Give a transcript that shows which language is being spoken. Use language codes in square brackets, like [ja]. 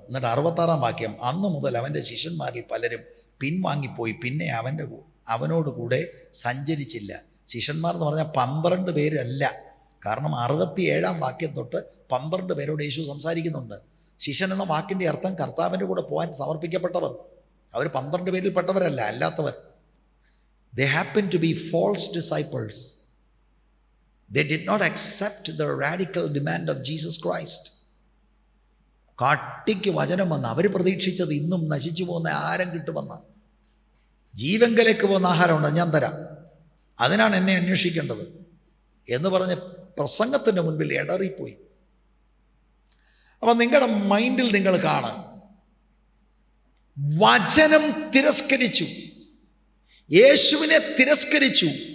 [ml] എന്നിട്ട് 66-ാം വാക്യം, അന്ന് മുതൽ അവൻ്റെ ശിഷ്യന്മാരിൽ പലരും പിൻവാങ്ങിപ്പോയി, പിന്നെ അവനോട് കൂടെ സഞ്ചരിച്ചില്ല. ശിഷ്യന്മാർ എന്ന് പറഞ്ഞാൽ 12 പേരല്ല. കാരണം 67-ാം വാക്യം തൊട്ട് 12 പേരോട് യേശു സംസാരിക്കുന്നുണ്ട്. ശിഷ്യൻ എന്ന വാക്കിൻ്റെ അർത്ഥം കർത്താവിൻ്റെ കൂടെ പോകാൻ സമർപ്പിക്കപ്പെട്ടവർ. അവർ 12 പേരിൽ പെട്ടവരല്ല, അല്ലാത്തവർ. [en] They happened to be false disciples. They did not accept the radical demand of Jesus Christ. [ml] കാട്ടിക്ക് വചനം വന്ന് അവർ പ്രതീക്ഷിച്ചത് ഇന്നും നശിച്ചു പോകുന്ന ആഹാരം കിട്ടുമെന്ന്. ജീവങ്കലേക്ക് പോകുന്ന ആഹാരമുണ്ട്, ഞാൻ തരാം, അതിനാണ് എന്നെ അന്വേഷിക്കേണ്ടത് എന്ന് പറഞ്ഞ് പ്രസംഗത്തിൻ്റെ മുൻപിൽ ഇടറിപ്പോയി. അപ്പം നിങ്ങളുടെ മൈൻഡിൽ നിങ്ങൾ കാണും, വചനം തിരസ്കരിച്ചു, യേശുവിനെ തിരസ്കരിച്ചു.